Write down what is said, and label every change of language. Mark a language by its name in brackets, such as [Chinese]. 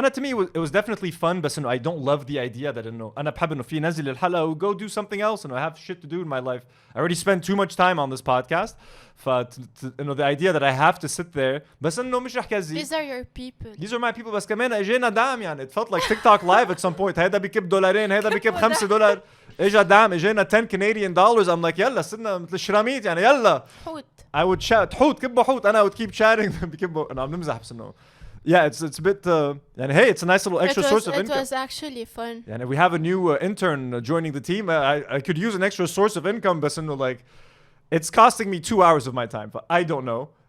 [English] To me, it was definitely fun, but I don't love the idea that أنا بحب إنه في نزل الحلقة go do something else, and I have shit to do in my life. I already spent too much time on this podcast. The idea that I have to sit there, بس إنه مش رح كذي. These are your people. These are my people. بس كمان اجينا دعم يعني. It felt like TikTok live at some point. [Arabic] هيدا بكب $2, هيدا بكب $5. اجا دعم, اجينا $10. I'm like يلا صرنا مثل الشراميط يعني يلا. حوت. [English] I would chat حوت كبوا حوت. أنا would keep chatting بكبوا. [Arabic] أنا عم نمزح بس إنه. Yeah, it's a bit. [English] And hey, it's a nice little extra source of income. It was actually fun. And if we have a new intern joining the team, I could use an extra source of income. But like, it's costing me 2 hours of my time. But I don't know.